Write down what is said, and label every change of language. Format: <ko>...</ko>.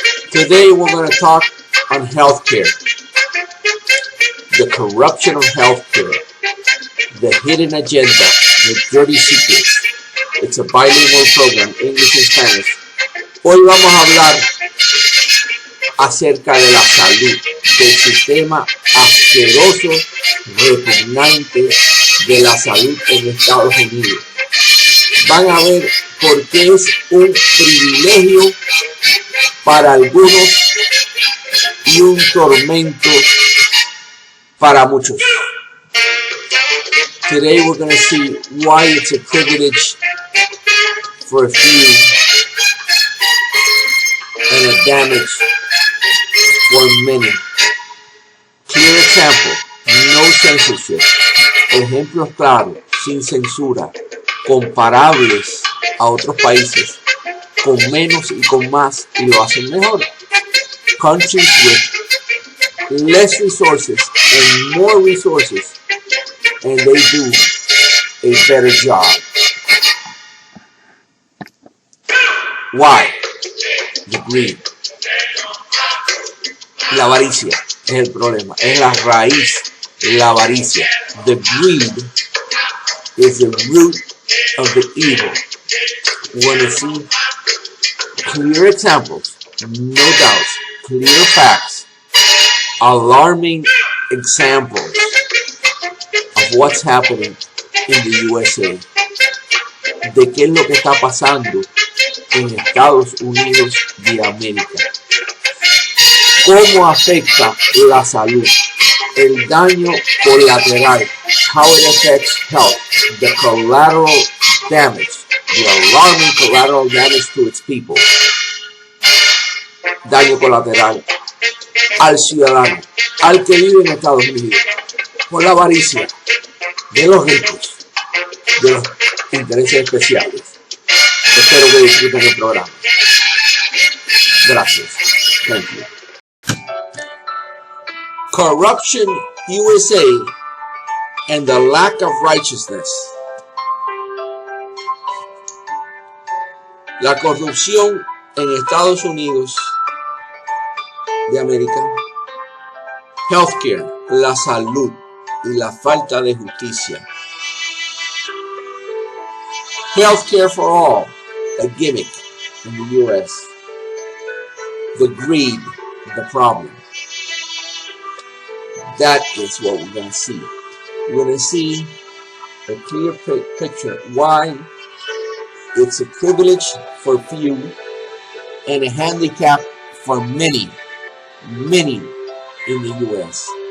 <en>Today we're going to talk on healthcare. The corruption of healthcare. The hidden agenda. The dirty secrets. It's a bilingual program, English and Spanish.</en> <es>Hoy vamos a hablar acerca de la salud, del sistema asqueroso, repugnante de la salud en Estados Unidos. Van a ver por qué es un privilegio para algunos y un tormento para muchos.</es> <en>Today we're going to see why it's a privilege for a few and a damage for many. Clear example, no censorship.</en> <es>Ejemplos claros, sin censura, comparables a otros países, con menos y con más, y lo hacen mejor.</es> <en>Countries with less resources and more resources, and they do a better job. Why? The greed.</en> <es>La avaricia es el problema, es la raíz, la avaricia.</es> <en>The greed is the root of the evil. We want to see clear examples, no doubts, clear facts, alarming examples of what's happening in the USA.</en> <es>De qué es lo que está pasando en Estados Unidos de América. Cómo afecta la salud, el daño colateral,</es> <en>how it affects health, the collateral damage, the alarming collateral damage to its people.</en> <es>Daño colateral al ciudadano, al que vive en Estados Unidos, por la avaricia de los ricos, de los intereses especiales. Espero que disfruten el programa. Gracias.</es> <en>Thank you. Corruption USA and the lack of righteousness.</en> <es>La corrupción en Estados Unidos de América. Healthcare, la salud y la falta de justicia.</es> <en>Healthcare for all, a gimmick in the US. The greed, the problem. That is what we're going to see. We're going to see a clear picture why it's a privilege for few and a handicap for many, many in the U.S.</en>